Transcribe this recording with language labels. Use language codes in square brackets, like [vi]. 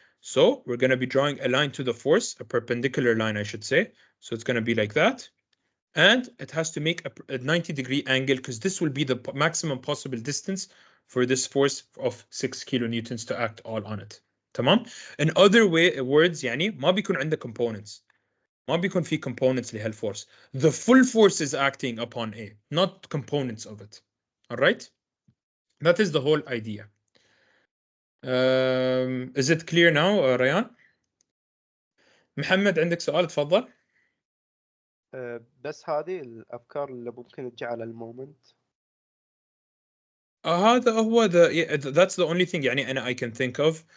[en] So we're going to be drawing a line to the force, a perpendicular line, I should say. So it's going to be like that. And it has to make a 90-degree angle because this will be the maximum possible distance for this force of 6 kilonewtons to act all on it. [ar] تمام? [en] In other words, [ar] يعني ما بيكون عنده components. ما بيكون في components لهالforce. [en] The full force is acting upon A, not components of it. All right? That is the whole idea. Is it clear now, ريان? [ar] محمد عندك سؤال تفضل. بس هذه الافكار اللي ممكن تجي على المومنت. هذا هو [en] that's the only thing يعني أنا I can think of.